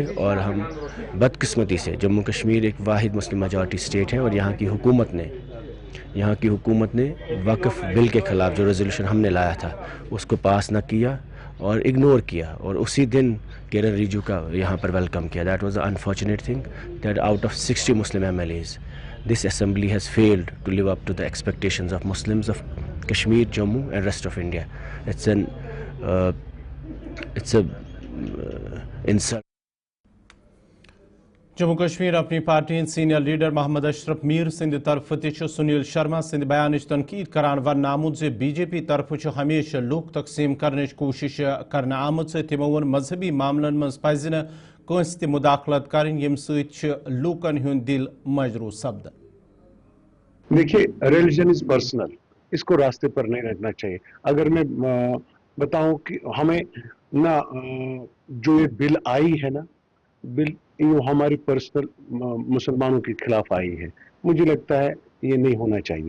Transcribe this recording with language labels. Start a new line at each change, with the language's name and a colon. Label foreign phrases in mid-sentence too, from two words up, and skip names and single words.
Urdu: اور ہم بدقسمتی سے جموں کشمیر ایک واحد مسلم
English: majority state
Urdu: ہے, اور یہاں کی حکومت نے وقف بل کے خلاف جو ریزولوشن ہم نے لایا تھا اس کو پاس نہ کیا اور اگنور کیا, اور اسی دن کرن ریجیجو کا یہاں پر ویلکم کیا.
English: that was a unfortunate thing that out of 60 مسلم MLAs this assembly has failed to live up to the expectations of Muslims of Kashmir, Jammu and rest of India. It's a insult.
Kashmiri: جموں کشمیر اپنی پارٹی سینئر لیڈر محمد اشرف میر سند طرف تہ سنیل شرما سند بیان تنقید کران ون آمت زِ BJP طرف ہمیشہ لوک تقسیم کرنچ کوشش کرنا آمت. تمو وون مذہبی معاملن مز پزِ نہ کٲنٛسہِ تہِ مداخلت کرٕنۍ ییٚمہِ سۭتۍ چھِ لوٗکن ہُنٛد دل مجروح سپدان.
Urdu: دیکھیے
English: religion is personal,
Urdu: اس کو راستے پر نہیں رکھنا چاہیے. اگر میں بتاؤں کہ ہمیں نہ جو یہ بل آئی ہے نا, بل ہماری پرسنل مسلمانوں کے خلاف آئی ہے, مجھے لگتا ہے یہ نہیں ہونا چاہیے.